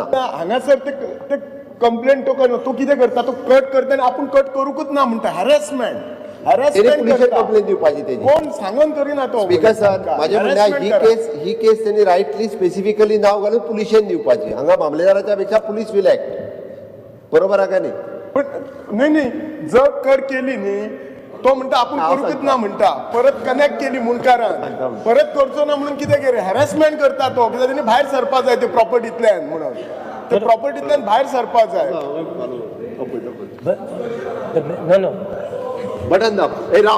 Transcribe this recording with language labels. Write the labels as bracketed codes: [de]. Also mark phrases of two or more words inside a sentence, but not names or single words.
[kok] हांगासर ते कंप्लेंट तो करना, तो कितें करता, तो कट करता आनी आपूण कट करूंकच ना म्हणटा. हॅरेसमेंट पुलिशेक कंप्लेन दिवपाची तेजी. कोण सांगून करिना तो. [mr] स्पीकर सर, माझे म्हणणे ही केस त्यांनी [en] rightly specifically [mr] नाव घालून [kok] पुलिशेन दिवपाची. [mr] हांगा मामलेदाराच्या पेक्षा [en] police will act. [mr] बरोबर आहे का नाही? [kok] पण नाही, जर कट केली न्ही तो म्हणटा आपूण करूंकच ना म्हणटा. परत कनेक्ट केली मुणकारान, परत करचो ना म्हणून कितें केलें, हॅरेसमेंट करता तो. कित्याक तेणी भायर सरपा जाय ते प्रॉपर्टींतल्यान म्हणून. ते प्रॉपर्टींतल्यान भायर सरपा जाय. [en] No. [kok] बटन दाब. ए राव.